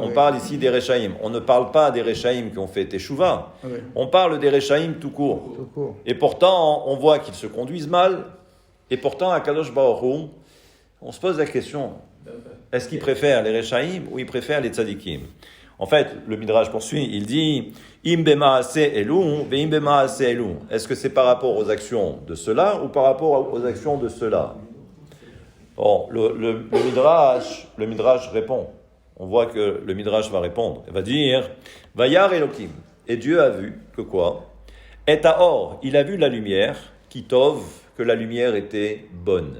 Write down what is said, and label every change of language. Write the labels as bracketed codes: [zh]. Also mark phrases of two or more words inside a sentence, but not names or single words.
[fr] On parle ici des rechaïm. On ne parle pas des rechaïm qui ont fait teshuva. Oui. On parle des rechaïm tout court. Et pourtant, on voit qu'ils se conduisent mal. Et pourtant, à [he] הקדוש ברוך הוא, [fr] on se pose la question, est-ce qu'il préfère les rechaïm ou il préfère les tzadikim? En fait, le Midrash poursuit, il dit [he] אם במעשה אלו ואם במעשה אלו. [fr] Est-ce que c'est par rapport aux actions de cela ou par rapport aux actions de cela? Bon, le Midrash répond. On voit que le Midrash va répondre. Il va dire [he] וירא אלוקים. [fr] Et Dieu a vu que quoi? Et Or, il a vu la lumière, qui tov, que la lumière était bonne.